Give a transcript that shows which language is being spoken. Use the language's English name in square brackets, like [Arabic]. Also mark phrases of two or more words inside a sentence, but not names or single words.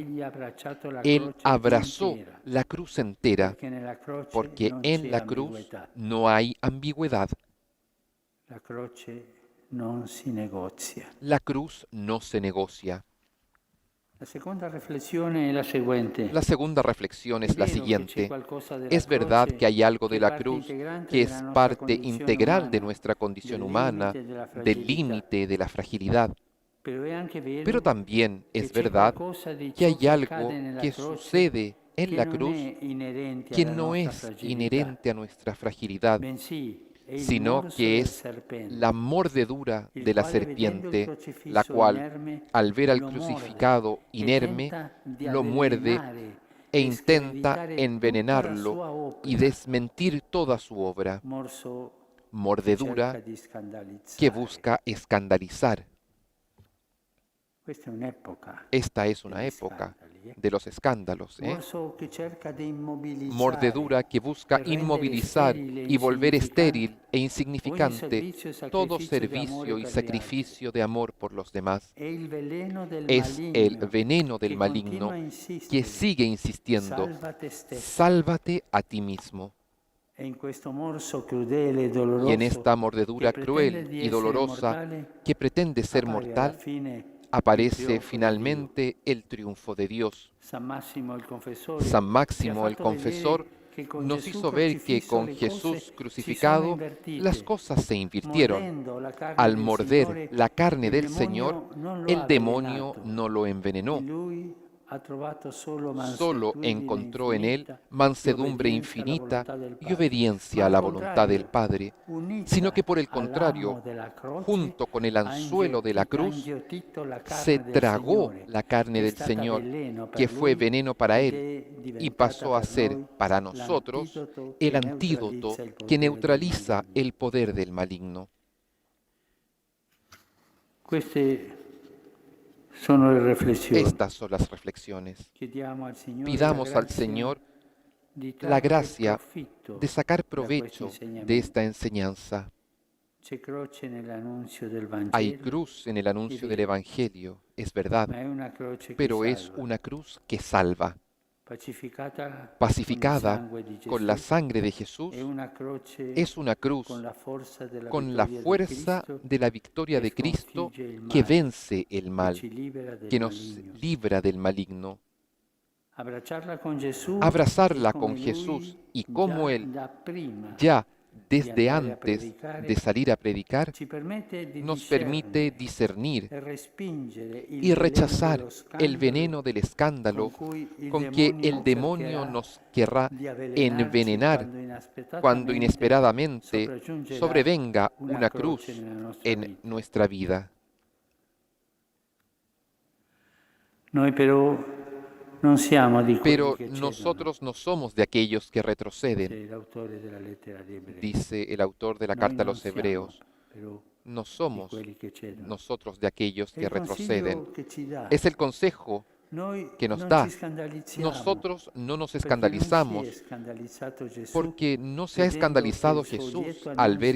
[Italian] egli ha abbracciato la [Spanish] Él [Italian] croce [Spanish] abrazó [Italian] intera, [Spanish] la cruz entera, [Italian] perché nella croce [Spanish] porque [Italian] non [Spanish] en [Italian] c'è [Spanish] la cruz [Italian] ambiguità. [Spanish] no hay ambigüedad. [Italian] La croce non si negozia. [Spanish] La cruz no se negocia. [Italian] La seconda riflessione è la seguente. [Spanish] La segunda reflexión [Italian] È [Spanish] es la [Italian] vero che c'è [Spanish] siguiente. [Italian] qualcosa della [Spanish] Es verdad que [Italian] croce [Spanish] hay algo [Italian] che [Spanish] de [Italian] è [Spanish] la [Italian] parte [Spanish] cruz [Italian] integrante [Spanish] que [Italian] della [Spanish] es [Italian] nostra [Spanish] parte [Italian] condizione [Spanish] integral de [Italian] umana, [Spanish] nuestra condición [Italian] del [Spanish] humana, [Italian] limite, della [Spanish] del [Italian] fragilità. [Spanish] límite, de la fragilidad. [Italian] Però è anche [Spanish] Pero [Italian] vero [Spanish] también [Italian] che [Spanish] es [Italian] c'è [Spanish] verdad [Italian] qualcosa di [Spanish] que [Italian] ciò [Spanish] hay [Italian] che accade [Spanish] algo [Italian] nella [Spanish] que [Italian] croce [Spanish] sucede en [Italian] che [Spanish] la [Italian] non [Spanish] cruz [Italian] è inerente [Spanish] que [Italian] alla [Spanish] no [Italian] nostra [Spanish] es [Italian] fragilità, [Spanish] inherente a nuestra fragilidad, [Italian] bensì è il [Spanish] sino [Italian] morso [Spanish] que [Italian] del [Spanish] es la [Italian] serpente, [Spanish] mordedura [Italian] il [Spanish] de la [Italian] quale vedendo il [Spanish] serpiente, la [Italian] crocifisso [Spanish] cual, [Italian] inerme [Spanish] al ver al [Italian] lo morde [Spanish] crucificado [Italian] e [Spanish] inerme, [Italian] tenta di [Spanish] lo muerde [Italian] avvelenare e e [Spanish] intenta [Italian] screditare tutta la [Spanish] envenenarlo [Italian] sua [Spanish] y [Italian] opera, [Spanish] desmentir toda su obra, [Italian] morso che [Spanish] mordedura [Italian] cerca di [Spanish] que [Italian] scandalizzare. [Spanish] busca escandalizar. [Italian] Questa è un'epoca [Spanish] Esta es una [Italian] degli [Spanish] época [Italian] scandali, [Spanish] de los escándalos, [Italian] morso che cerca di [Spanish] mordedura [Italian] immobilizzare [Spanish] que busca [Italian] per rendere [Spanish] inmovilizar [Italian] sterile e [Spanish] y volver [Italian] insignificante [Spanish] estéril e [Italian] ogni [Spanish] insignificante [Italian] servizio e [Spanish] todo [Italian] sacrificio di amore [Spanish] servicio y [Italian] per gli altri. [Spanish] sacrificio de amor por los demás. [Italian] È il veleno del [Spanish] Es el [Italian] maligno [Spanish] veneno del [Italian] che continua [Spanish] maligno [Italian] a [Spanish] que [Italian] insistere, [Spanish] sigue insistiendo, [Italian] salva te stesso. [Spanish] sálvate a ti mismo. [Italian] E in questo morso crudele e [Spanish] Y en [Italian] doloroso [Spanish] esta [Italian] che [Spanish] mordedura [Italian] pretende [Spanish] cruel [Italian] di [Spanish] y [Italian] essere [Spanish] dolorosa [Italian] mortale, [Spanish] que pretende ser [Italian] appare alla [Spanish] mortal, [Italian] fine il [Spanish] aparece [Italian] trionfo di Dio. [Spanish] finalmente el triunfo de Dios. [Italian] San Massimo il confessore [Spanish] San [Italian] ci ha [Spanish] Máximo el [Italian] fatto [Spanish] confesor [Italian] vedere che con [Spanish] nos [Italian] Gesù [Spanish] hizo ver que [Italian] crocifisso [Spanish] con [Italian] le [Spanish] Jesús [Italian] cose si sono [Spanish] crucificado [Italian] invertite. [Spanish] las cosas se invirtieron. [Italian] Mordendo la carne [Spanish] Al [Italian] del [Spanish] morder [Italian] Signore, [Spanish] la carne [Italian] il [Spanish] del [Italian] demonio [Spanish] Señor, [Italian] non lo ha [Spanish] el demonio [Italian] avvelenato. [Spanish] no lo envenenó, [Italian] In lui ha trovato solo [Spanish] solo mansedumbre encontró en él [Italian] infinita [Spanish] mansedumbre [Italian] e [Spanish] infinita [Italian] obbedienza alla volontà del [Spanish] y [Italian] Padre. [Spanish] obediencia [Italian] Ma [Spanish] a [Italian] al [Spanish] la voluntad del [Italian] contrario, [Spanish] Padre, sino que [Italian] unita [Spanish] por el [Italian] all'amo [Spanish] contrario, [Italian] della croce, [Spanish] junto con el [Italian] ha [Spanish] anzuelo de la [Italian] ha [Spanish] cruz, [Italian] inghiottito la [Spanish] se [Italian] carne del [Spanish] tragó [Italian] Signore, [Spanish] la carne [Italian] che è [Spanish] del [Italian] stata [Spanish] Señor, [Italian] veleno [Spanish] que [Italian] per [Spanish] fue [Italian] lui [Spanish] veneno para [Italian] ed [Spanish] él, [Italian] è [Spanish] y [Italian] diventata [Spanish] pasó a [Italian] per [Spanish] ser [Italian] noi [Spanish] para nosotros [Italian] l'antidoto [Spanish] el [Italian] che [Spanish] antídoto [Italian] neutralizza il [Spanish] que [Italian] potere del [Spanish] neutraliza [Italian] maligno. [Spanish] el poder del maligno. [Italian] Queste sono le riflessioni. [Spanish] Estas son las reflexiones. [Italian] Chiediamo al Signore [Spanish] Pidamos [Italian] la [Spanish] al [Italian] grazia [Spanish] Señor [Italian] di [Spanish] la [Italian] trarre [Spanish] gracia [Italian] profitto [Spanish] de sacar [Italian] da questo [Spanish] provecho de [Italian] insegnamento. [Spanish] esta enseñanza. [Italian] C'è croce nell'annunzio del [Spanish] Hay [Italian] Vangelo, [Spanish] cruz en el anuncio del [Italian] vero, [Spanish] Evangelio, es verdad, [Italian] ma è una croce che [Spanish] pero es [Italian] salva, [Spanish] una cruz que salva, [Italian] pacificata [Spanish] pacificada [Italian] con il sangue di [Spanish] con la [Italian] Gesù, [Spanish] sangre de Jesús. [Italian] è una croce [Spanish] Es una cruz [Italian] con la forza della [Spanish] con la [Italian] vittoria di [Spanish] fuerza [Italian] Cristo [Spanish] de la victoria [Italian] che [Spanish] de Cristo [Italian] sconfigge il [Spanish] que [Italian] male, [Spanish] vence el [Italian] che [Spanish] mal, [Italian] ci libera del [Spanish] que nos [Italian] maligno. [Spanish] libra del maligno. [Italian] Abbracciarla con Gesù e [Spanish] Abrazarla con [Italian] come [Spanish] Jesús [Italian] Lui [Spanish] y como Él [Italian] da prima [Spanish] ya [Italian] di [Spanish] desde [Italian] andare a [Spanish] antes de [Italian] predicare [Spanish] salir a predicar [Italian] ci permette di [Spanish] nos permite [Italian] discernere [Spanish] discernir [Italian] e respingere il [Spanish] y [Italian] veleno dello [Spanish] rechazar el [Italian] scandalo [Spanish] veneno del [Italian] con [Spanish] escándalo [Italian] cui il [Spanish] con que el [Italian] demonio [Spanish] demonio [Italian] cercherà [Spanish] nos querrá [Italian] di avvelenarci [Spanish] envenenar [Italian] quando [Spanish] cuando [Italian] inaspettatamente [Spanish] inesperadamente [Italian] sopraggiungerà [Spanish] sobrevenga [Italian] una [Spanish] una [Italian] croce [Spanish] cruz [Italian] nella nostra [Spanish] en [Italian] vita. [Spanish] nuestra vida. [Italian] Noi però non siamo di quelli [Spanish] Pero [Italian] che cedono, [Spanish] nosotros no somos de aquellos que retroceden, [Italian] dice l'autore della lettera agli Ebrei. [Spanish] dice el autor de la [Italian] Noi [Spanish] carta a [Italian] non [Spanish] los [Italian] siamo [Spanish] Hebreos. [Italian] però [Spanish] No [Italian] di [Spanish] somos [Italian] quelli che cedono. [Spanish] nosotros de aquellos [Italian] È [Spanish] que [Italian] il [Spanish] retroceden. [Italian] consiglio che ci dà. [Spanish] Es el consejo [Italian] Noi [Spanish] que nos [Italian] non ci [Spanish] da. [Italian] scandalizziamo [Spanish] Nosotros no nos [Italian] perché non si è [Spanish] escandalizamos [Italian] scandalizzato Gesù [Spanish] porque no se ha [Italian] vedendo che [Spanish] escandalizado [Italian] il suo lieto [Spanish] Jesús al ver